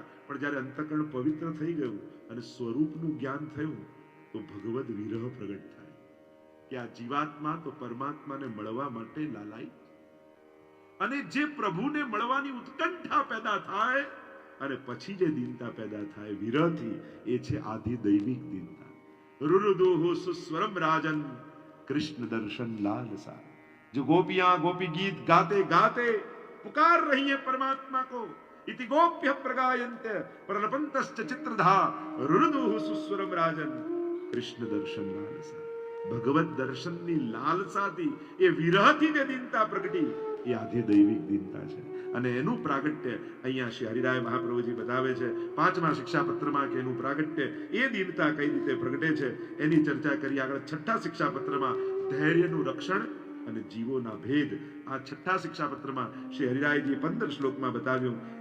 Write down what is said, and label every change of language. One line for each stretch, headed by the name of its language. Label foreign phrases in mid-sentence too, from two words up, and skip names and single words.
Gujarati: પણ જ્યારે અંતઃકરણ પવિત્ર થઈ ગયું અને સ્વરૂપનું જ્ઞાન થયું તો ભગવદ વિરહ પ્રગટ થાય કે આ જીવાત્મા તો પરમાત્માને મળવા માટે લાલાય. અને જે પ્રભુને મળવાની ઉત્કંઠા પેદા થાય અને પછી જે દીનતા પેદા થાય વિરહથી, એ છે આધિ દૈવિક દીનતા.
Sanskrit: रुरुदुहु सुस्वरम राजन कृष्ण दर्शन लालसा.
Hindi: जो गोपियां गोपी गीत गाते गाते पुकार रही है परमात्मा को,
Sanskrit: इति गोप्य प्रगायन्ते प्रलपन्तश्च चित्रधा रुरुदुहु सुस्वरम राजन कृष्ण दर्शन लालसा.
Gujarati: ભગવત દર્શનની લાલસાથી, એ વિરહથી જે દીનતા પ્રગટી, એ આધિ દૈવિક દીનતા છે. અને એનું પ્રાગટ્ય અહીંયા શ્રી હરિરાય મહાપ્રભુજી બતાવે છે 5મા શિક્ષાપત્રમાં કે એનું પ્રાગટ્ય, એ દીનતા કઈ રીતે પ્રગટે છે એની ચર્ચા કરી. આગળ 6ઠા શિક્ષાપત્રમાં ધૈર્યનું રક્ષણ અને જીવોના ભેદ, આ 6ઠા શિક્ષાપત્રમાં શ્રી હરિરાયજી 15 શ્લોકમાં બતાવ્યું.